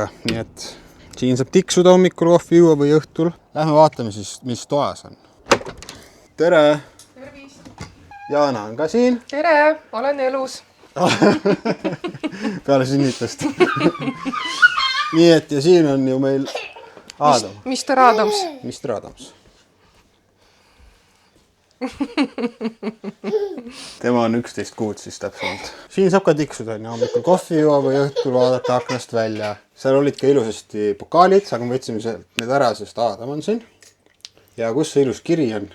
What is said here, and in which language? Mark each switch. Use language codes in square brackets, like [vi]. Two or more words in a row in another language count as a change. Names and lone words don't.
[et] Nii et siin saab tiksuda hommikul kohvi juua või õhtul. Lähme vaatame siis, mis toas on. Tere! Tervist! Jaana on ka siin. Tere! Olen elus. Peale sünnitust. Nii et ja siin on ju meil Aadam. Mr. Adams. Mr. Adams. Tema on 11 kuud siis täpsemalt. Siin saab ka tiksuda hommikul kohvi juua või õhtul vaadata aknast välja. Seal olid ka ilusasti pokaalid, aga me võtsime need ära, sest Aadam on siin. Ja kus see ilus kiri on?